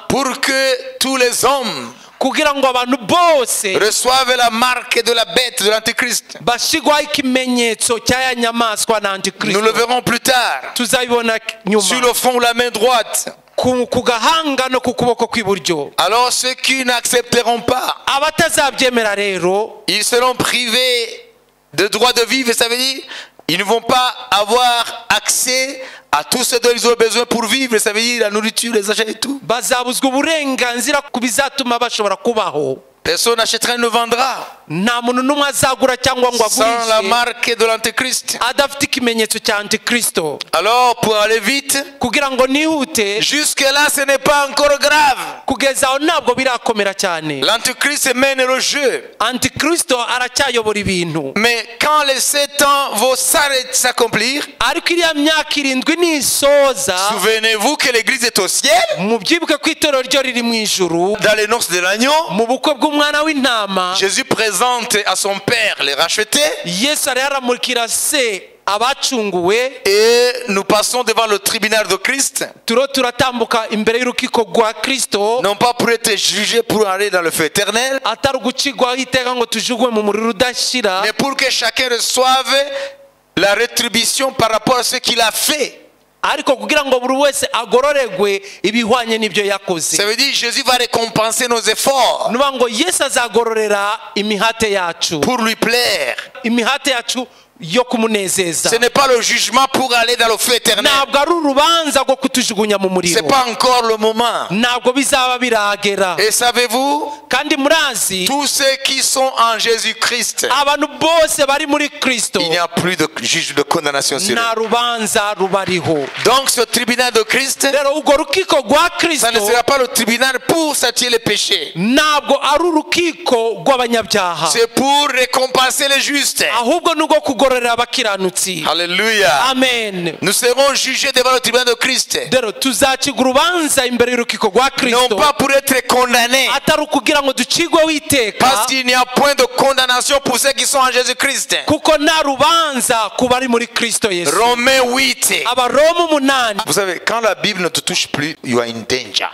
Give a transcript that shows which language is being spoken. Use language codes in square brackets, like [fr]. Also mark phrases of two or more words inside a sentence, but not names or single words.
[fr] pour que tous les hommes [rw] kugira ngo abantu bose [fr] reçoivent la marque de la bête de l'Antéchrist. [rw] bashigwaho ikimenyetso cy'aya nyamaswa na [fr] Nous [rw] Antikristo. [fr] le verrons plus tard. [rw] Tuzabibona [fr] Sur [rw] nyuma [fr] le front ou la main droite. [rw] ku gahanga no ku kuboko kw'iburyo. [fr] Alors ceux qui n'accepteront pas, [rw] Abatazabyemera rero, [fr] ils seront privés de droit de vivre. Ça veut dire ils ne vont pas avoir accès à tout ce dont ils ont besoin pour vivre. Ça veut dire la nourriture, les achats et tout. [rw] bazabuzwa uburenganzira ku bizatuma bashobora kubaho. [fr] Personne n'achètera et ne vendra [rw] Nta muntu n'umwe azagura cyangwa ngo [fr] sans la [rw] agurishe [fr] marque de l'Antéchrist. [rw] adafite ikimenyetso cya Antikristo. [fr] Alors pour aller vite, [rw] Kugira ngo nihute, [fr] jusque là ce n'est pas encore grave. [rw] kugeza aho ntabwo birakomera cyane. [fr] L'Antéchrist mène le jeu. [rw] Antikristo aracyayobora ibintu. [fr] Mais quand les 7 ans vont s'accomplir, [rw] Ariko iriya myaka 7 nisoza, [fr] souvenez-vous que l'église est au ciel, [rw] mubyibuke ko itorero ryo riri mu ijuru, [fr] dans les noces de l'agneau. [rw] mu bukwe bw'umwana w'intama. [fr] Jésus présente à son père les rachetés. [rw] Yesu ari yaramurikira se abacunguwe. [fr] Et nous passons devant le tribunal de Christ, [rw] Turatambuka imbere y'urukiko rwa Kristo, [fr] non pas pour être jugés pour aller dans le feu éternel, [rw] atari ugucigwaho iteka ngo tujugwe mu muriro udashira, [fr] mais pour que chacun reçoive la rétribution par rapport à ce qu'il a fait. [rw] ariko kugira ngo buri wese agororegwe ibihwanye n'ibyo yakoze. [fr] Ça veut dire Jésus va récompenser nos efforts [rw] Nuba ngo Yesu azagororera imihate yacu, [fr] pour lui plaire. [rw] imihate yacu yo kumunezeza. [fr] Ce n'est pas le jugement pour aller dans le feu éternel. [rw] Ntabwo ari urubanza rwo kutujugunya mu muriro. [fr] C'est pas encore le moment. [rw] Ntabwo bizaba biragera. [fr] Et savez-vous, [rw] kandi murazi [fr] tous ceux qui sont en Jésus-Christ, [rw] abantu bose bari muri Kristo [fr] il n'y a plus de juge de condamnation sur eux. [rw] nta rubanza rubariho. [fr] Donc ce tribunal de Christ, [rw] rero urwo rukiko rwa Kristo [fr] ça ne sera pas le tribunal pour châtier les péchés. [rw] ntabwo ari urukiko rw'abanyabyaha. [fr] C'est pour récompenser les justes. [rw] ahubwo ni urwo kugororera abakiranutsi. [fr] Alléluia. [rw] amen. [fr] Nous serons jugés devant le tribunal de Christ. [rw] rero tuzacirwa urubanza imbere y'urukiko rwa [fr] Non [rw] Kristo [fr] pas pour être condamnés. [rw] atari ukugira ngo ducigweho iteka, [fr] Parce qu'il n'y a point de condamnation pour ceux qui sont en Jésus-Christ. [rw] kuko nta rubanza ku bari muri Kristo Yesu. [fr] Romains 8. [rw] abaroma 8. [fr] Vous savez, quand la Bible ne te touche plus, [en] you are in danger.